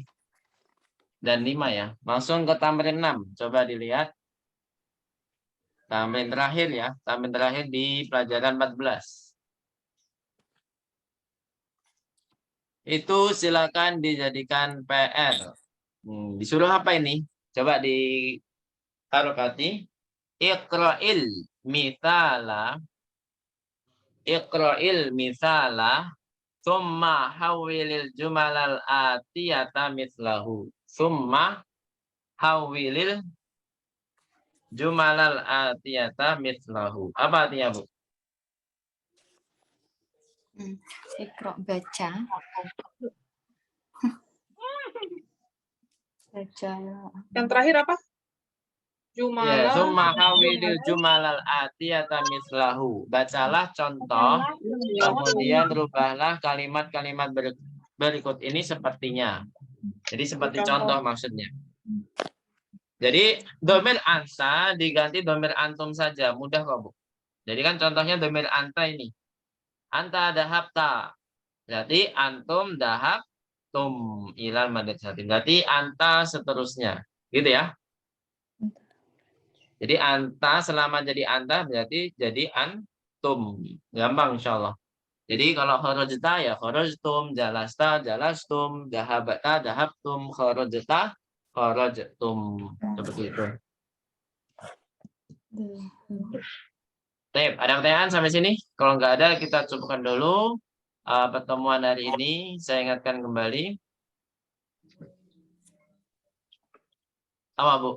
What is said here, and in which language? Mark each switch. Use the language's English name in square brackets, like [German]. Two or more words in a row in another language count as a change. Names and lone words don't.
[Indonesian] Dan 5 ya. Langsung ke tamrin 6. Coba dilihat. Tamrin terakhir ya. Tamrin terakhir di pelajaran 14. Itu silakan dijadikan PR. Disuruh apa ini? Coba di harokati. [Arabic] اقرأ المثال ثم حوّل الجمل الآتية مثله. ثم حوّل الجمل الآتية مثله. [Indonesian] Apa artinya, Bu? Iqra, baca. Baca. Yang terakhir apa? Ya, Jumala. [Arabic] ثم حوّل الجمل الآتية مثله. [Indonesian] Bacalah contoh, kemudian rubahlah kalimat-kalimat berikut ini sepertinya. Jadi seperti contoh maksudnya. Jadi domir ansa diganti domir antum saja, mudah kok, Bu. Jadi kan contohnya domir anta ini. [Arabic] أنت ذهبت. Berarti أنتم ذهبتم إلى المدرسة. [Indonesian] Berarti anta seterusnya. Gitu ya. Jadi anta selama jadi anta berarti jadi antum. Gampang [Arabic] إن شاء الله. [Indonesian] Jadi kalau kharajta ya [Arabic] خرجتم، جلست جلستم، ذهبت ذهبتم، خرجت خرجتم. [Indonesian] Seperti itu. Baik, ada pertanyaan sampai sini? Kalau nggak ada kita cukupkan dulu pertemuan hari ini. Saya ingatkan kembali. Apa, Bu?